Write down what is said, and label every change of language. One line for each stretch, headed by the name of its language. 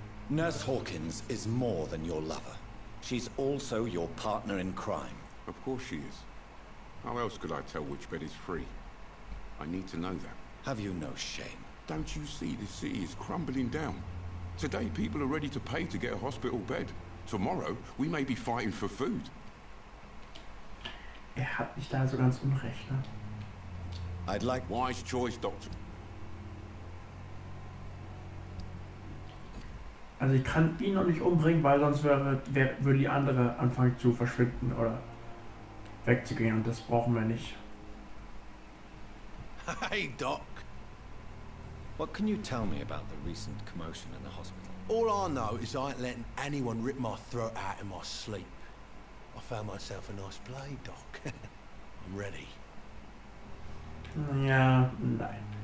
English: Nurse Hawkins is more than your lover. She's also your partner in crime. Of course she is. How else could I tell which bed is free? I need to know that. Have you no shame? Don't you see this city is crumbling down? Today people are ready to pay to get a hospital bed. Tomorrow we may be fighting for food.
German: Hat nicht da so ganz unrecht, ne?
English: I'd like wise choice, Doctor.
German: Also ich kann ihn noch nicht umbringen, weil sonst würde die andere anfangen zu verschwinden oder wegzugehen und das brauchen wir nicht.
English: Hey, Doc. What can you tell me about the recent commotion in the hospital? All I know is I ain't letting anyone rip my throat out in my sleep. I found myself a nice blade, Doc. I'm ready.
German: Ja, nein.